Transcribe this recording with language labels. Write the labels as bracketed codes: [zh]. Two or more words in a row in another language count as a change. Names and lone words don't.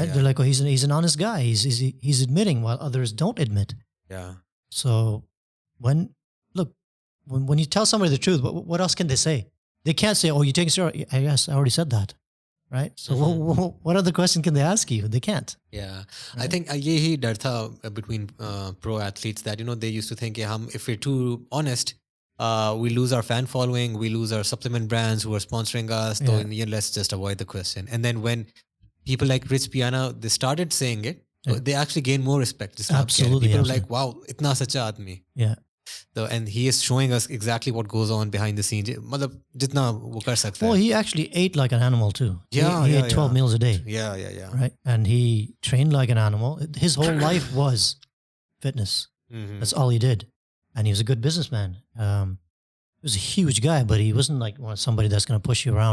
[en] They're like, oh, he's an honest guy. He's admitting while others don't admit. Yeah. So when you tell somebody the truth, what else can they say? They can't say, oh, you taking steroids? I guess I already said that. Right? So what other question can they ask you? They can't. Yeah. Right? I think [hi] यही डर था [en] between pro athletes that, they used to think, if we're too honest, we lose our fan following, we lose our supplement brands who are sponsoring us. So in the end, let's just avoid the question. And then when people like Rich Piana, they started saying it, they actually gain more respect. Absolutely. People are like, wow, [hi] इतना सच्चा आदमी. [en] Yeah. So, and he is showing us exactly what goes on behind the scenes. [hi] मतलब, जितना वो कर सकता है. [en] Well, he actually ate like an animal too. Yeah, he ate 12 meals a day. Yeah. Right? And he trained like an animal. His whole life was fitness. That's all he did. And he was a good businessman. He was a huge guy, but he wasn't like somebody that's going to push you around.